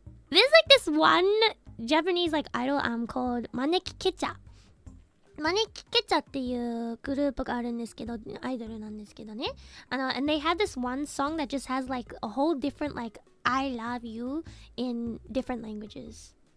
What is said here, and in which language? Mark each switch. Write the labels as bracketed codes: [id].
[en] There's like this one Japanese like idol called Maneki Kecha. [ja] Maneki Kecha っていうグループがあるんですけど、アイドルなんですけどね。 [en] And they had this one song that just has like a whole different like I love you in different languages.